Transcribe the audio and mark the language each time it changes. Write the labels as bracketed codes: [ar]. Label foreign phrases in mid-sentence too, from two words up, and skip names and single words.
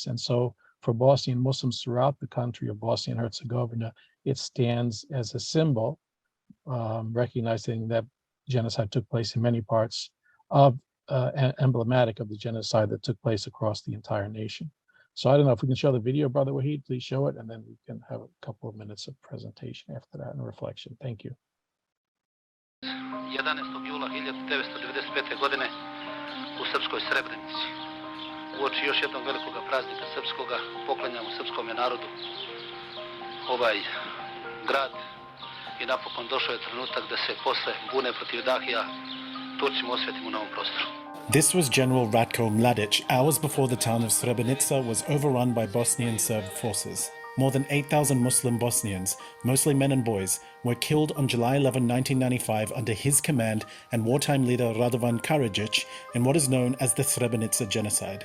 [en] And so for Bosnian Muslims throughout the country of Bosnia and Herzegovina, it stands as a symbol, recognizing that genocide took place in many parts of emblematic of the genocide that took place across the entire nation. So I don't know if we can show the video, Brother Wahid, please show it, and then we can have a couple of minutes of presentation after that and reflection. Thank you. [sr] 11. jula 1995. godine u srpskoj Srebrenici. Uoči još jednog velikog praznika srpskoga poklanjamo srpskom narodu ovaj grad i napokon došao je trenutak da se posle bune protiv Dahija Turcima osvetimo na ovom prostoru. [en] This was General Ratko Mladic hours before the town of Srebrenica was overrun by Bosnian Serb forces. More than 8,000 Muslim Bosnians, mostly men and boys, were killed on July 11, 1995 under his command and wartime leader Radovan Karadzic in what is known as the Srebrenica Genocide.